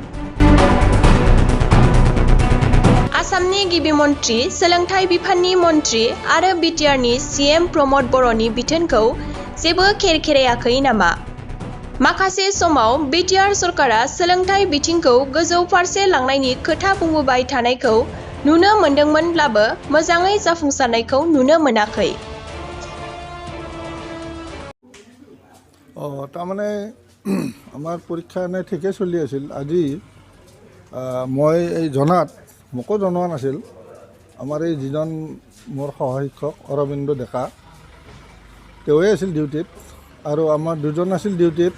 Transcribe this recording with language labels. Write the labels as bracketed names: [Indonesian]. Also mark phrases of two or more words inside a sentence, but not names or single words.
[Bodo] आसामनि गिबि मन्त्रि सोलोंथाइ बिफाननि मन्त्रि आरो बिटिआरनि सीएम प्रमद बर'नि बिथोनखौ जेबो खेरखेरायाखै नामा? माखासे समाव बिटिआर सरकारा सोलोंथाइ बिथिंखौ गोजौ फारसे लांनायनि खोथा बुंबोबाय थानायखौ नुनो मोनदोंमोनब्लाबो मोजाङै जाफुंसारनायखौ नुनो मोनाखै। [Assamese] তাৰমানে আমাৰ পৰীক্ষা এনে ঠিকেই চলি আছিল। আজি মই এই জনাত মোকো জনোৱা নাছিল। আমাৰ এই যিজন মোৰ সহশিক্ষক অৰবিন্দ ডেকা তেওঁৱে আছিল ডিউটিত আৰু আমাৰ দুজন আছিল ডিউটিত।